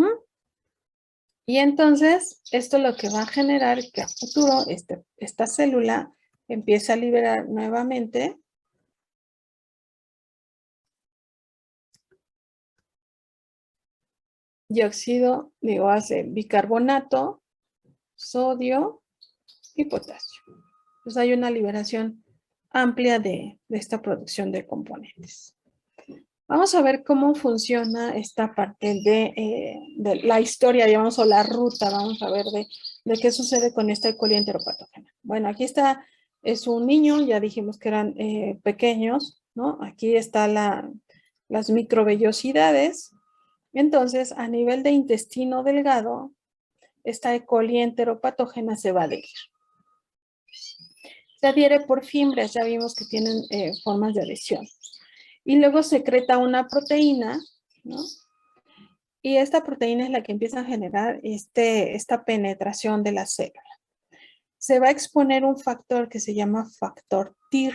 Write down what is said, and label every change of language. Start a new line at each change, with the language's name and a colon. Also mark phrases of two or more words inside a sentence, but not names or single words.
Spanish: Y entonces, esto lo que va a generar que a futuro esta célula empiece a liberar nuevamente hace bicarbonato, sodio y potasio. Entonces hay una liberación amplia de esta producción de componentes. Vamos a ver cómo funciona esta parte de la historia, digamos, o la ruta. Vamos a ver de qué sucede con esta E. coli enteropatógena. Bueno, aquí está, es un niño, ya dijimos que eran pequeños, ¿no? Aquí están las microvellosidades. Entonces, a nivel de intestino delgado, esta E. coli enteropatógena se va a adherir. Se adhiere por fimbres, ya vimos que tienen formas de adhesión. Y luego secreta una proteína, ¿no? Y esta proteína es la que empieza a generar esta penetración de la célula. Se va a exponer un factor que se llama factor TIR.